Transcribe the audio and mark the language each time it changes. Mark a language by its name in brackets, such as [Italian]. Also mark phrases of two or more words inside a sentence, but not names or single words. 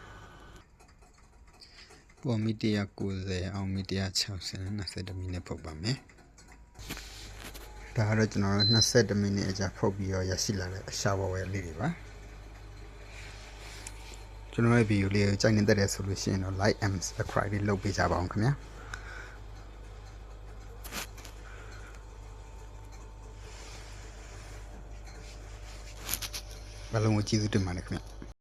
[Burmese] ပေါ်မီ190အောင်မီ160နဲ့20မိနစ်ဖုတ်ပါမယ်ဒါကတော့ကျွန်တော်တို့20မိနစ်အကြာဖုတ်ပြီးတော့ရရှိလာတဲ့အရှာဝဝဲလေးတွေပါကျွန်တော်ရဲ့ဗီဒီယိုလေးကိုကြိုက်နေတဲ့ဆိုလို့ရှိရင်တော့ [English] like and subscribe [Burmese] လေးလုပ်ပေးကြပါအောင်ခင်ဗျာဘယ်လိုမှကျေးဇူးတင်ပါတယ်ခင်ဗျာ